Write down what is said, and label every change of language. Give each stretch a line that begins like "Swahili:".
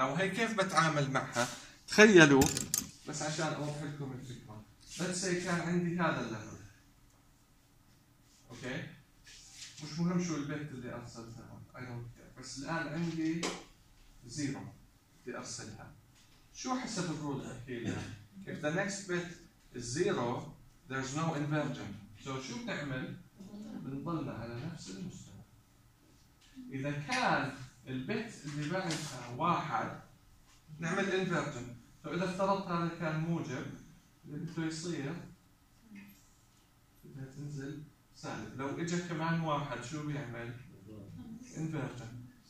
Arabic: أو هي كيف بتعامل معها؟ تخيلوا بس عشان أوضح لكم الفكرة.
English: Let's say
Arabic: كان عندي هذا الليفل. أوكي؟ مش مهم شو البت اللي أرسلتها. بس الآن عندي زيرو بدي أرسلها. شو حسب الرول أحكيلها؟
English: If the next bit is zero, there's no inversion.
Arabic: So شو بتعمل؟ بنضلنا على نفس المستوى. إذا كان البت اللي بعدها واحد نعمل inversion. فإذا افترضت هذا كان موجب اللي بده يصير بدها تنزل سالب. لو إجا كمان واحد شو بيعمل؟ inversion.